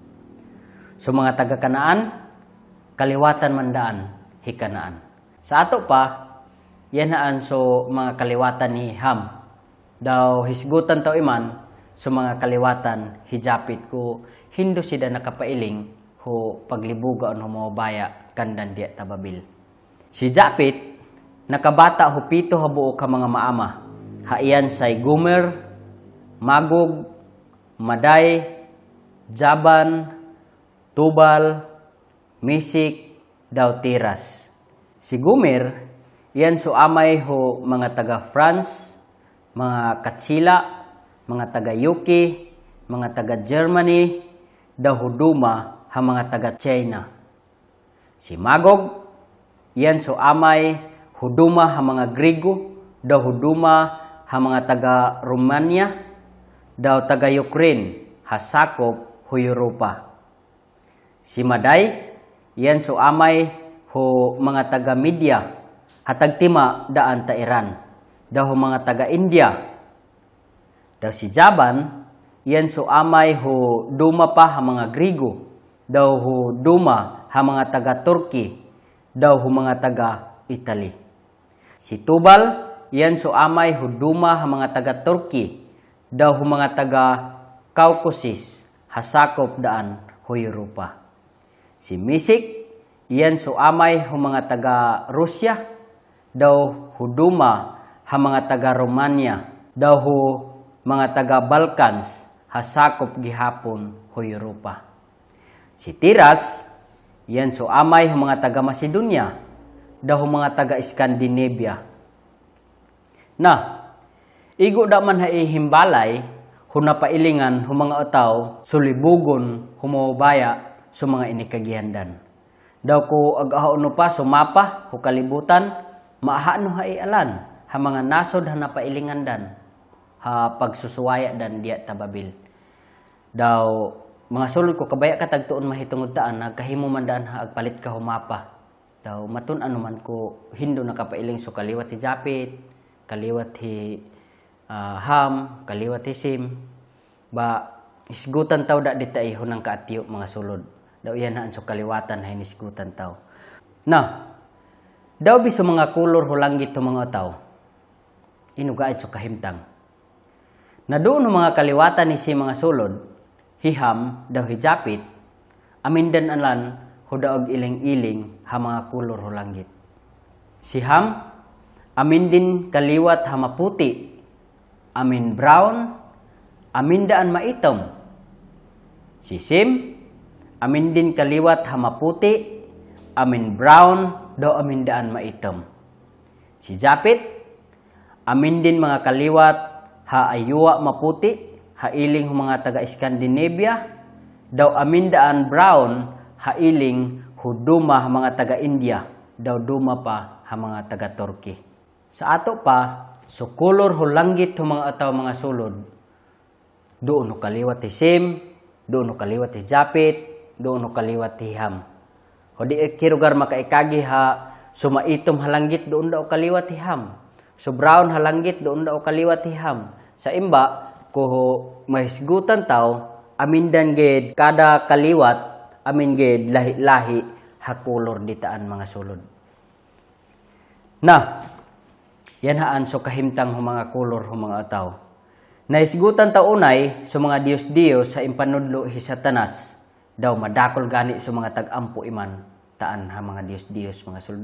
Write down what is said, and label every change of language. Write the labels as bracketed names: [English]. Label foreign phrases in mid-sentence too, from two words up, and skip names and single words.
[Higaonon] So mga taga-Kanaan, kaliwatan mandaan, hikanaan. Sa ato pa, yan haan so mga kaliwatan ni Ham. Daw hisgutan tao iman, so mga kaliwatan, hijapit ko, hindo sida nakapailing, ho paglibuga o humabaya, kandan diya tababil. Si Japit, nakabata ho pito habuo ka mga maama. Haiyan say Gomer, Magog, Maday, Jaban, Tubal, Mesek, daw Tiras. Si Gomer, iyan so amay ho mga taga France, mga Katsila, mga taga UK, mga taga Germany, daw huduma ha mga taga China. Si Magog, iyan so amay huduma ha mga Grigo, daw huduma ha mga taga Romania, daw taga Ukraine, hasakop ho Europa. Si Maday, iyan so amay ho mga taga Media, hatagtima daan ta Iran, daw ho mga taga India. Daw si Jaban, iyan so amay ho duma pa ha mga Grigo, daw ho duma ha mga taga Turkey, daw ho mga taga Italy. Si Tubal, iyan so amay ho duma ha mga taga Turkey, daw ho mga taga Caucasus, hasakop daan ho Europa. Si Mesek, iyan so amay ho mga taga Rusya, daw ho duma ha mga taga Romania, daw ho mga taga Balkans, hasakop gihapon ho Europa. Si Tiras, iyan so amay ho mga taga Macedonia, daw ho mga taga Scandinavia. Na, igo da man himbalay, ho napailingan ho mga otaw, sulibugon, humabaya, so mga inikagihandan. Daw ko agahaon pa, sumapa, ho kalibutan, maahano haialan, ha mga nasod ha napailingan dan, ha pagsusuwaya dan diya tababil. Daw, mga sulod ko, kabaya ka tagtuon mahitungod taan, nagkahimo man daan ha agpalit ka humapa. Daw, matun ano man ko, hindo nakapailing so kaliwat hi Japit, kaliwat hi Ham, kaliwat hi Sim, ba isgutan taw da ditay hunang kaatiyo mga sulod. Daw yan haan so kaliwatan hay nisgutan taw. Na, daw biso mga kulor hulanggit to mga taw, inugaid so kahimtang. Na doon mga kaliwatan ni si mga sulod, hiham daw hijapit, amindan alan hudaog iling-iling ha mga kulor hulanggit. Si Ham, amin din kaliwat ha maputi, amin brown, amin daan maitom. Si Sim, amin din kaliwat ha maputi, amin brown, daw amin daan maitom. Si Japit, amin din mga kaliwat ha ayuwa maputi, ha iling mga taga Scandinavia, daw amin daan brown, ha iling huduma ha mga taga India, daw duma pa ha mga taga Turkey. Sa ato pa, so kulor hulanggit ho mga ataw mga sulod, doon no kaliwat ti Sim, doon no kaliwat ti Japit, doon no kaliwat ti Ham. O di kirugar makaikagi ha sumaitom halanggit doon daw kaliwat ti Ham. So brown halanggit doon daw kaliwat ti Ham. Sa imba, ko mahisgutan taw, amindan ged kada kaliwat, amin ged lahi-lahi ha kulor ditaan mga sulod. Na, yan haan so kahimtang ho mga kulor ho mga ataw. Naisgutan ta unay sa mga Diyos-Diyos sa impanudlo hi Satanas, daw madakol gani sa mga tag-ampo iman, taan ha mga Diyos-Diyos mga sulod.